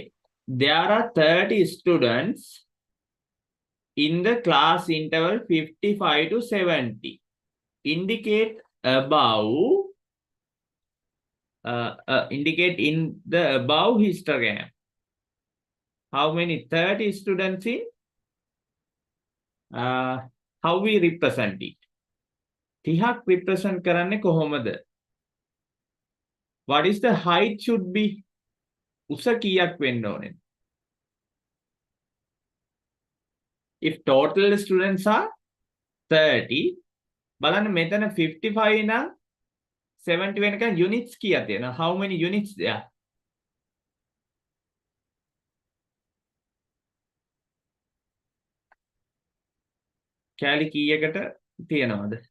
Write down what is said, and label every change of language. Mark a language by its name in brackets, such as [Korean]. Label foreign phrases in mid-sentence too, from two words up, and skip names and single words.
[English] There are 30 students in the class interval 55 to 70. Indicate above indicate in the above histogram. How many? 30 students in how we represent it? [Sinhala] 30ක් represent කරන්නේ කොහොමද? [English] What is the height should be? [Sinhala] උස කීයක් වෙන්න ඕනේ? [English] If total students are 30, [Sinhala] බලන්න මෙතන 55 නම් 70 වෙනකන් units කීයක් තියෙනවා? [English] How many units there? [Sinhala] කැලි කීයකට තියෙනවද?